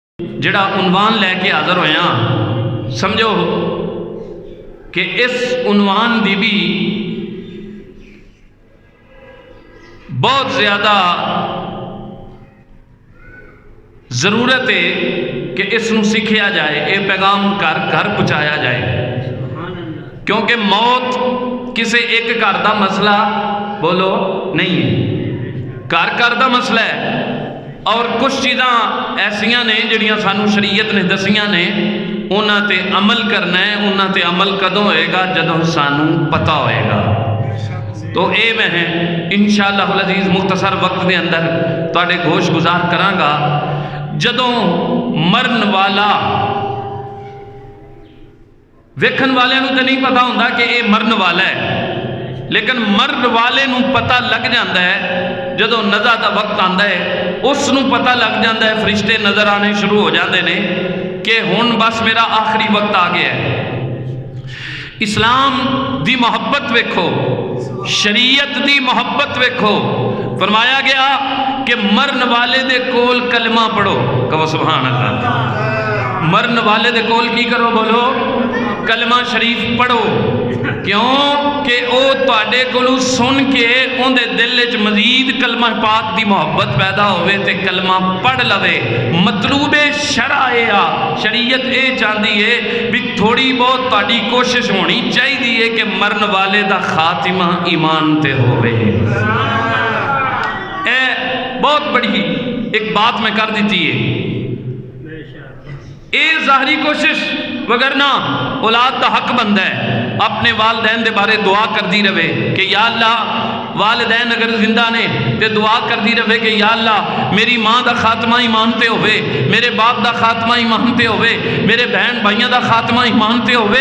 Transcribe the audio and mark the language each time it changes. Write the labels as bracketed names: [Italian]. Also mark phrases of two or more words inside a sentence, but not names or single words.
[Punjabi] جڑا عنوان لے کے حاضر ہویا سمجھو کہ اس عنوان دی بھی بہت زیادہ ضرورت ہے کہ اس نو سیکھیا جائے، اے پیغام گھر گھر پہنچایا جائے، کیونکہ موت کسے ایک گھر دا مسئلہ بولو نہیں ہے، گھر گھر دا مسئلہ ہے۔ اور کچھ چیزاں ایسیاں نے جڑیاں سانو شریعت نے دسیاں نے، انہاں تے عمل کرنا ہے۔ انہاں تے عمل کدوں ہوئے گا؟ جدوں سانو پتہ ہوئے گا۔ تو اے میں [Arabic] انشاءاللہ العزیز [Punjabi] مختصر وقت دے اندر تواڈے گوش گزار کراں گا۔ جدوں مرن والا ویکھن والے نو تے نہیں پتا ہوندا کہ اے مرن والا ہے، لیکن مرن والے نو پتہ لگ جاندا ہے جدوں نزا دا وقت آندا ہے، اس نو پتہ لگ جاندا ہے، فرشتے نظر آنے شروع ہو جاندے نے کہ ہن بس میرا آخری وقت آ گیا ہے۔ اسلام دی محبت ویکھو، شریعت دی محبت ویکھو، فرمایا گیا کہ مرن والے دے کول کلمہ پڑھو، کہو [Arabic] سبحان اللہ۔ [Punjabi] مرن والے دے کول کی کرو؟ بولو کلمہ شریف پڑھو۔ کیوں کہ او تواڈے کولوں سن کے اون دے دل وچ مزید کلمہ پاک دی محبت پیدا ہوئے تے کلمہ پڑھ لوے۔ مطلوب شرع اے آ، شریعت اے چاہندی ہے بھی تھوڑی بہت تواڈی کوشش ہونی چاہیے کہ مرن والے دا خاتمہ ایمان تے ہوئے۔ اے بہت بڑی ایک بات میں کر دیتی ہے، اے ظاہری کوشش وگرنہ اولاد دا حق بندہ ہے اپنے والدین دے بارے دعا کر دی رہے کہ [Arabic] یا اللہ، [Punjabi] والدین اگر زندہ نے تے دعا کر دی رہے کہ [Arabic] یا اللہ [Punjabi] میری ماں دا خاتمہ ایمان تے ہوئے، میرے باپ دا خاتمہ ایمان تے ہوئے، میرے بہن بھائیاں دا خاتمہ ایمان تے ہوئے۔